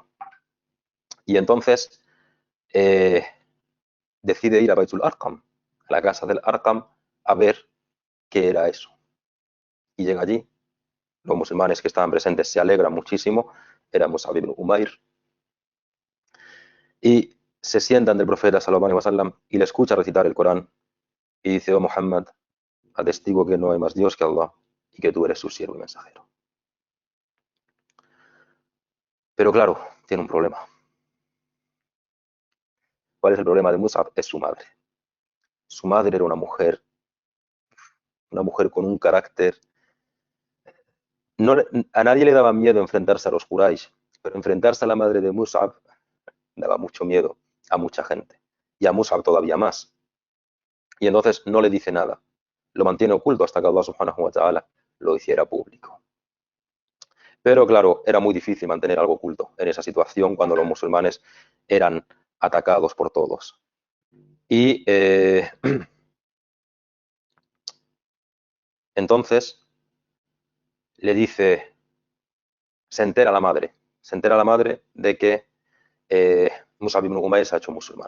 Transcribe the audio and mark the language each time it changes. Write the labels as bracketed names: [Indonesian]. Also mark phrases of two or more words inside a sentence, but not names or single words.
[Spanish] Y entonces decide ir a Baitul Arqam, a la casa del Arqam, a ver qué era eso. Y llega allí, los musulmanes que estaban presentes se alegran muchísimo, era Mus'ab ibn Umair, y se sientan del profeta [Arabic] صلى الله عليه وسلم [Spanish] y le escucha recitar el Corán y dice: oh Muhammad, atestigo que no hay más Dios que Allah y que tú eres su siervo y mensajero. Pero claro, tiene un problema. ¿Cuál es el problema de Mus'ab? Es su madre. Su madre era una mujer con un carácter. No, a nadie le daba miedo enfrentarse a los Quraysh, pero enfrentarse a la madre de Mus'ab daba mucho miedo a mucha gente, y a Mus'ab todavía más. Y entonces no le dice nada, lo mantiene oculto hasta que Allah [Arabic] سبحانه وتعالى [Spanish] lo hiciera público. Pero claro, era muy difícil mantener algo oculto en esa situación cuando los musulmanes eran atacados por todos. Y Entonces le dice, se entera la madre de que Mus'ab ibn Umair se ha hecho musulmán.